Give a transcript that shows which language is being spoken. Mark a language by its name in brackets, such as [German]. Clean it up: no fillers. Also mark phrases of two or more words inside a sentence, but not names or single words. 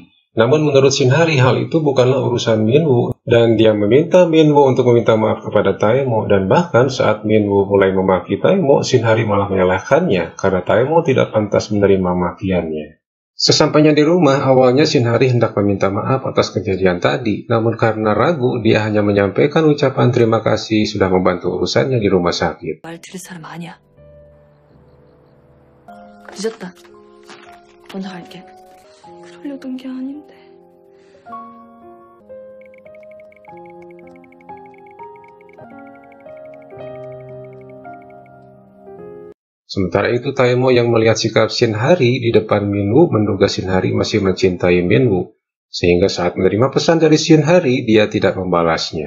[Indonesian] Namun menurut Shinhari hal itu bukanlah urusan Minwoo dan dia meminta Minwoo untuk meminta maaf kepada Taemo, dan bahkan saat Minwoo mulai memaki Taemo, Shinhari malah menyalahkannya karena Taemo tidak pantas menerima makiannya. Sesampainya di rumah, awalnya Shinhari hendak meminta maaf atas kejadian tadi, namun karena ragu, dia hanya menyampaikan ucapan terima kasih sudah membantu urusannya di rumah sakit. [Korean] 말 들을 사람 아니야. 늦었다. 먼저 갈게. 그러려던 게 아닌데. [Indonesian] Sementara itu Taemo yang melihat sikap Shinhari di depan Minwoo menduga Shinhari masih mencintai Minwoo, sehingga saat menerima pesan dari Shinhari dia tidak membalasnya.